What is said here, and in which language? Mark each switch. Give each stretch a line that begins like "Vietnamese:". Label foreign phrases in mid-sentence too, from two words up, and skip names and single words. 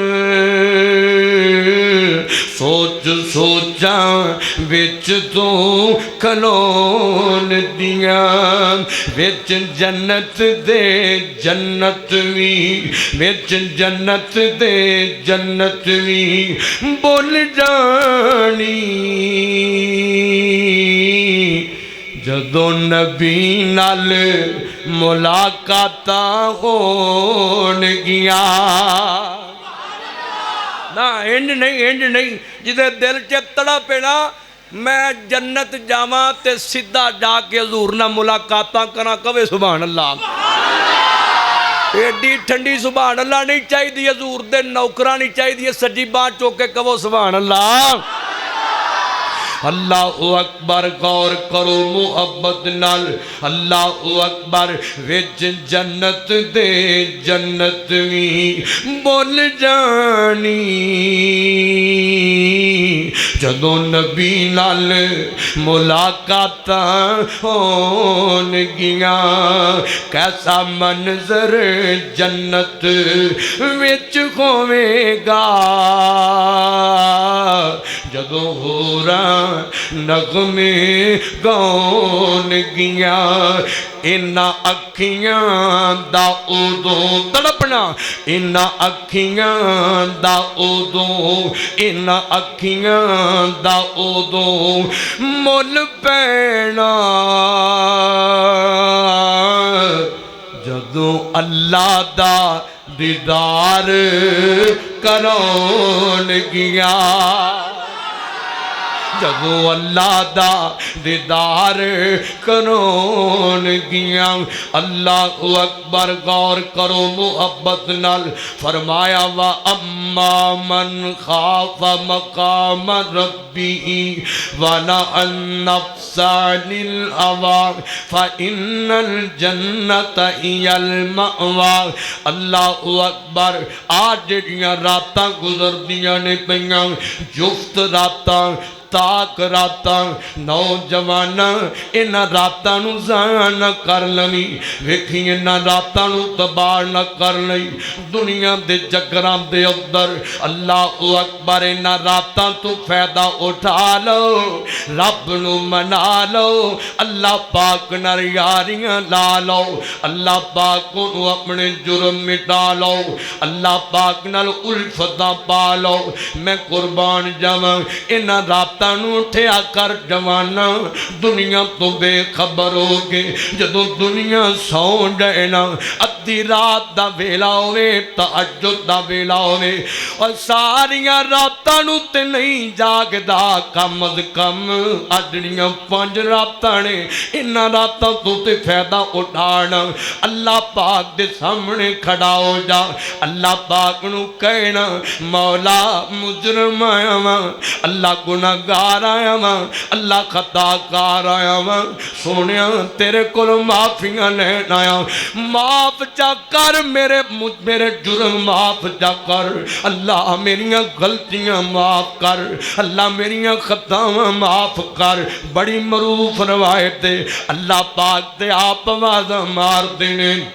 Punjabi: سوچ سوچاں وچ تو کھلون دیاں وچ جنت دے جنت وی وچ جنت دے جنت وی بول جانی جدو نبی نال ملاقاتاں ہون گیا نا انج نہیں جدے دل چے تڑا پینا میں جنت جاواں تے سدھا جا کے حضور نہ ملاقاتاں کرنا کہے
Arabic: سبحان اللہ
Punjabi: ایڈی ٹھنڈی
Arabic: سبحان اللہ
Punjabi: نہیں چاہی دی حضور دے نوکرہ نہیں چاہی دی سجی بات چوکے کہو سبحان اللہ
Arabic: اللہ اکبر
Punjabi: غور کرو محبت نال
Arabic: اللہ اکبر
Punjabi: وچ جنت دے جنت وی بول جانی جدو نبی نال ملاقاتاں ہون گیاں کیسا منظر جنت وچ ہوے گا جدو ہو رہا نغمے گون گیاں انہا اکھیاں دا اودوں تڑپنا انہا اکھیاں دا اودوں انہا اکھیاں دا اودوں مول پینا جدوں اللہ دا دیدار کرون گیا جدو اللہ دا دیدار کرون گیاں
Arabic: اللہ اکبر
Punjabi: غور کرو محبت نال فرمایا
Arabic: وَأَمَّا مَنْ خَافَ مَقَامَ رَبِّهِ وَنَهَى النَّفْسَ عَنِ الْهَوَىٰ فَإِنَّ الْجَنَّةَ هِيَ الْمَأْوَىٰ اللہ اکبر
Punjabi: آج جڑیاں راتاں گزر دیاں نے پیاں جفت راتاں تاک راتاں نوجوانا انہاں راتاں نو ضائع نہ کر لوی ویکھی انہاں راتاں نو تباہ نہ کر لئی دنیا دے چکراں دے اندر
Arabic: اللہ اکبر
Punjabi: انہاں راتاں تو فائدہ اٹھا لو رب نو منا لو اللہ پاک نال یاریاں لا لو اللہ پاک کو اپنے جرم مٹا لو اللہ پاک نال الفتاں پا لو میں قربان جاواں انہاں راتاں نو اٹھیا کر جوانا دنیا تو بے خبر ہو گے جدو دنیا سو جائنا ادھی رات دا ویلا ہوئے تہجد دا ویلا ہوئے اور ساریاں راتاں نو تے نہیں جاگ دا کم از کم اجڑیاں 5 راتاں نے انہاں راتاں تو تے فائدہ اٹھانا اللہ پاک دے سامنے کھڑا ہو جا اللہ پاک نو کہنا مولا مجرم آیا ماں اللہ گناہگار آیا ماں اللہ خطا کار آیا ماں سونیا تیرے کل معافیاں لین آیا معاف جا کر میرے جرم معاف جا کر اللہ میریاں غلطیاں معاف کر اللہ میریاں خطاواں معاف کر بڑی معروف روایت ہے اللہ پاک تے آپ آواز مار دینے